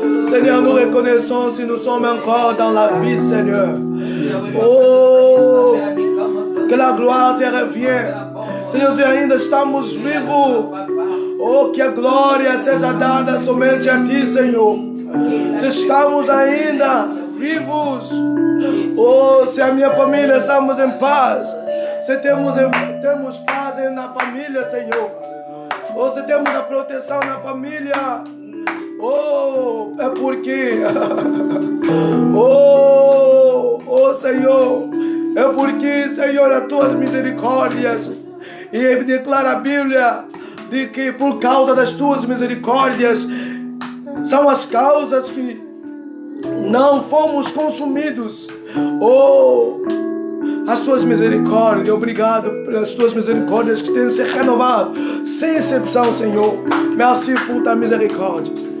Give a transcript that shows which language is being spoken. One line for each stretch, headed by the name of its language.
French: Seigneur, nous reconnaissons si nous sommes encore dans la vie, Seigneur. Oh, que la gloire te revienne.
Portuguese: Senhor, se ainda estamos vivos, oh, que a glória seja dada somente a Ti, Senhor. Se estamos ainda vivos, oh, se a minha família estamos em paz, se temos paz na família, Senhor, oh, se temos a proteção na família, oh, é porque, oh, Senhor, é porque, Senhor, as Tuas misericórdias. E declara a Bíblia de que por causa das tuas misericórdias são as causas que não fomos consumidos. Oh, as tuas misericórdias, obrigado pelas tuas misericórdias que têm se renovado sem exceção, Senhor.
French: Merci pour ta miséricorde.